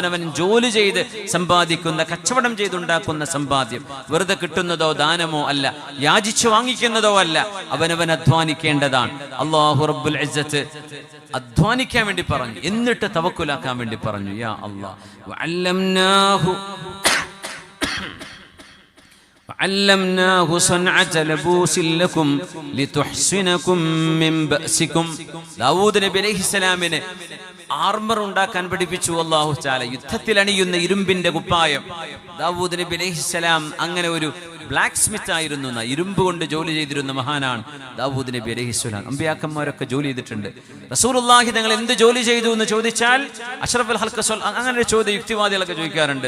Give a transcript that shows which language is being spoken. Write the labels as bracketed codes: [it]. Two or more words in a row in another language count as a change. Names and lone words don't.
[ml] അവനവൻ ജോലി ചെയ്ത് സമ്പാദിക്കുന്ന, കച്ചവടം ചെയ്തുണ്ടാക്കുന്ന സമ്പാദ്യം വെറുതെ കിട്ടുന്നതോ ദാനമോ അല്ല, യാചിച്ചു വാങ്ങിക്കുന്നതോ അല്ല, അവനവൻ അധ്വാനിക്കേണ്ടതാണ്. അല്ലാഹു [ar] رب العزة [ml] അധ്വാനിക്കാൻ വേണ്ടി പറഞ്ഞു, എന്നിട്ട് തവക്കുലാക്കാൻ വേണ്ടി പറഞ്ഞു. [ar] يا الله وعلمناه صنعة لبوس لكم لتحصنكم من بأسكم. [ml] ദാവൂദ് നബി അലൈഹിസ്സലാമിനെ ആർമർ ഉണ്ടാക്കാൻ പഠിപ്പിച്ചു [ar] الله تعالى. [ml] യുദ്ധത്തിൽ അണിയുന്ന ഇരുമ്പിന്റെ കുപ്പായം. ദാവൂദ് നബി അലൈഹിസ്സലാം അങ്ങനെ ഒരു [en] black smith [ml] ആയിരുന്നു, ഇരുമ്പ് കൊണ്ട് ജോലി ചെയ്തിരുന്ന മഹാനാണ് ദാവൂദ് നബി അലൈഹിസ്സലാം. അമ്പിയാക്കന്മാരൊക്കെ ജോലി ചെയ്തിട്ടുണ്ട്. റസൂലുള്ളാഹി തങ്ങൾ എന്ത് ജോലി ചെയ്തു എന്ന് ചോദിച്ചാൽ [ar] أشرف الخلق [ml] അങ്ങനെ ഒരു ചോദ്യം യുക്തിവാദികളൊക്കെ ചോദിക്കാറുണ്ട്.